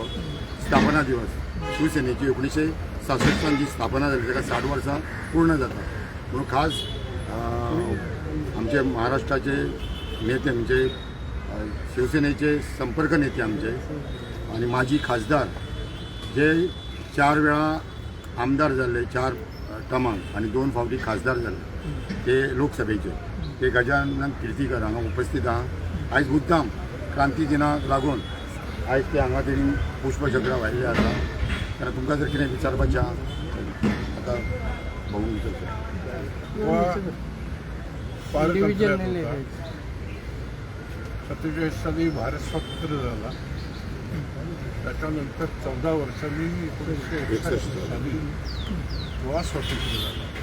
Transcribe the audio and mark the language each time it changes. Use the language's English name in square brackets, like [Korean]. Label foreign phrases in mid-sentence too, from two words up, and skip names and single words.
[Konkani] स्थापना दिवस शिवसेनेची 1966 जी स्थापना जाली ताका 60 वर्सां पूर्ण जाता म्हणून खास आमचे महाराष्ट्राचे नेते म्हणजे शिवसेनेचे संपर्क नेते आमचे आणि माजी खासदार जे 4 वेळा आमदार जाल्ले 4 टर्मांक आणि 2 फावटी खासदार जाल्ले ते लोकसभेचे ते गजानन किर्तीकर हांगा उपस्थित आहा। आयज मुद्दाम क्रांती दिनाक लागून आयज ते हांगा तरी पुष्पचक्र वाहिल्ले आसा कारण तुमकां जर कितें विचारपाचें आहा आतां बघून विचारचें। [Marathi] सत्तेचाळीस साली भारत स्वतंत्र झाला, त्याच्यानंतर 14 वर्षांनी 1961 साली गोवा स्वतंत्र झाला।